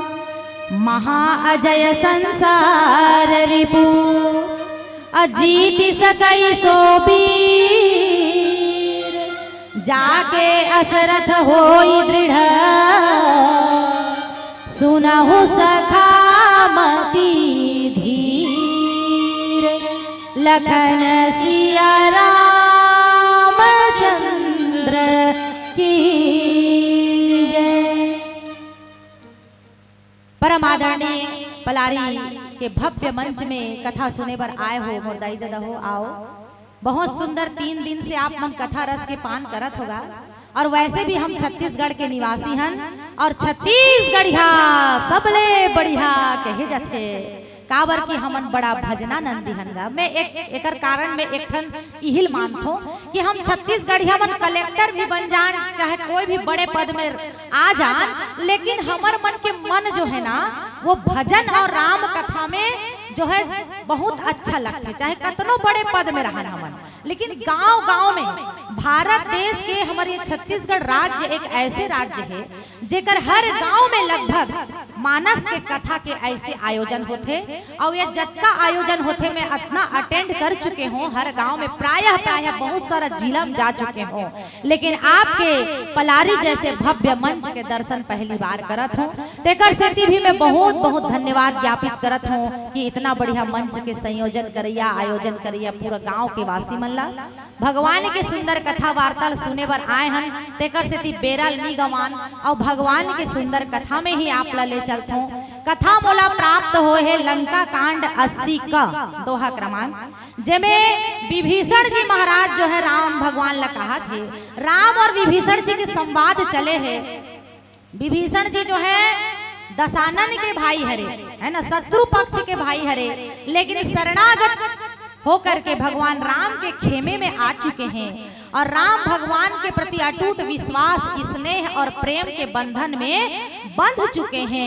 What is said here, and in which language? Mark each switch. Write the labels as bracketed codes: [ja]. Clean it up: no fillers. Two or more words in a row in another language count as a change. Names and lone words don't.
[awa] महाअजय संसार रिपु अजीति सकई सो बीर, जाके असरथ होई दृढ़ सुनहु सखामती धीर, लखन सिया राम चंद्र की जय। [hne] परम आदरणीय पलारी के भव्य मंच में कथा सुने पर आए हो मोर दाई दादा हो, आओ। बहुत सुंदर 3 दिन से आप मन कथा रस के पान करत होगा और वैसे भी हम छत्तीसगढ़ के निवासी हन और छत्तीसगढ़िया सबले बढ़िया कहे जाथे, काबर की हमन बड़ा भजना नंदी हनगा। मैं एकर कारण में एक ठन इहिल मानथो कि हम छत्तीसगढ़िया मन कलेक्टर भी बन जान, चाहे कोई भी बड़े पद में आ जान, लेकिन हमर मन के मन जो है ना वो भजन और राम कथा में जो है बहुत अच्छा लगता है, चाहे कितनो बड़े पद में रहन हमन। लेकिन गांव गांव में भारत देश के हमारे छत्तीसगढ़ राज्य एक ऐसे राज्य है जेकर हर गांव में लगभग मानस के कथा के ऐसे आयोजन होते और ये जतका आयोजन होते मैं इतना अटेंड कर चुके हूँ हर गांव में, प्रायः बहुत सारा जिला में जा चुके हूँ, लेकिन आपके पलारी जैसे भव्य मंच के दर्शन पहली बार करत हूँ। तेकर सेती भी मैं बहुत बहुत धन्यवाद ज्ञापित करत हूँ कि इतना बढ़िया मंच के संयोजन करैया आयोजन करैया पूरा गांव के वासी मन ला भगवान के सुंदर कथा वार्ता सुने बर आए हन। तेकर सेती बेरा नी गवान और भगवान के सुंदर कथा में ही आप ला ले चलत हूँ। कथा मोला प्राप्त हो है लंका कांड 80 का दोहा क्रमांक, जेमें विभीषण जी महाराज जो है राम भगवान ला कहा थे, राम और विभीषण जी के संवाद चले हैं। विभीषण जी जो है दशानन के भाई हरे, है ना, शत्रु पक्ष के भाई हरे, लेकिन शरणागत होकर के भगवान राम के खेमे में आ चुके हैं और राम भगवान के प्रति अटूट विश्वास, स्नेह और प्रेम के बंधन में बंध चुके हैं।